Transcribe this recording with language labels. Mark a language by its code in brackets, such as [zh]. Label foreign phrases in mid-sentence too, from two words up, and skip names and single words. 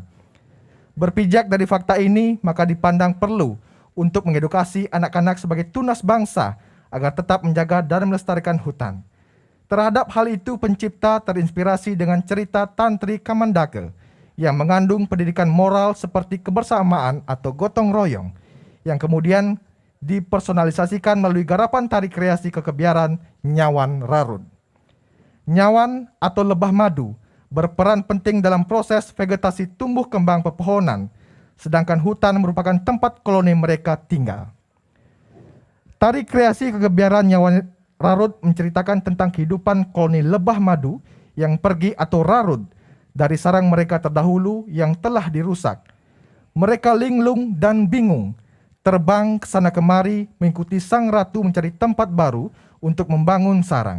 [id] Berpijak dari fakta ini, maka dipandang perlu untuk mengedukasi anak-anak sebagai tunas bangsa agar tetap menjaga dan melestarikan hutan. Terhadap hal itu, pencipta terinspirasi dengan cerita Tantri Kamandaka yang mengandung pendidikan moral seperti kebersamaan atau gotong royong, yang kemudian dipersonalisasikan melalui garapan tari kreasi kekebiaran Nyawan Rarud. Nyawan atau lebah madu berperan penting dalam proses vegetasi tumbuh kembang pepohonan, sedangkan hutan merupakan tempat koloni mereka tinggal. Tari kreasi kekebiaran Nyawan Rarud menceritakan tentang kehidupan koloni lebah madu yang pergi atau rarud dari sarang mereka terdahulu yang telah dirusak. Mereka linglung dan bingung, terbang ke sana kemari mengikuti sang ratu mencari tempat baru untuk membangun sarang.